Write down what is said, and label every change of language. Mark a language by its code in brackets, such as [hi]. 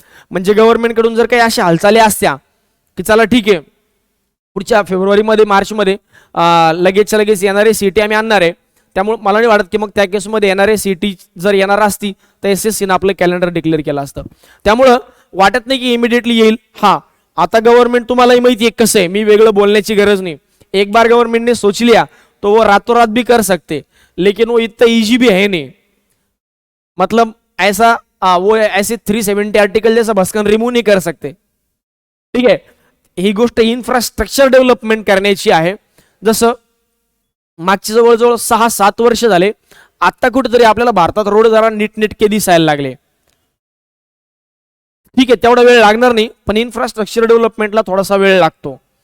[mr] म्हणजे गव्हर्नमेंटकडून जर काही अशा हालचाली असत्या की चला ठीक आहे पुढच्या फेब्रुवारीमध्ये मार्चमध्ये लगेचच्या लगेच NRA CT आम्ही आणणार आहे, त्यामुळे मला नाही वाटत की मग त्या केसमध्ये NRA CT जर येणार असती तर SSC ने आपलं कॅलेंडर डिक्लेअर केलं असतं. त्यामुळं वाटत नाही की इमिडिएटली येईल. हा, आता गव्हर्नमेंट तुम्हालाही माहिती आहे कसं आहे, मी वेगळं बोलण्याची गरज नाही. [hi] एक बार गवर्नमेंट ने सोच लिया तो वो रातों रात भी कर सकते, लेकिन वो इतना इजी भी है नहीं. मतलब ऐसा वो ऐसे 370 आर्टिकल जैसा भस्कन रिमूव नहीं कर सकते. [mr] ठीक आहे, ही गोष्ट इन्फ्रास्ट्रक्चर डेव्हलपमेंट करण्याची आहे. जसं मागची जवळजवळ 6-7 वर्ष झाले, आता कुठेतरी आपल्याला भारतात रोड जरा नीटनेटके दिसायला लागले. ठीक आहे, तेवढा वेळ लागणार नाही, पण इन्फ्रास्ट्रक्चर डेव्हलपमेंटला थोडासा वेळ लागतो.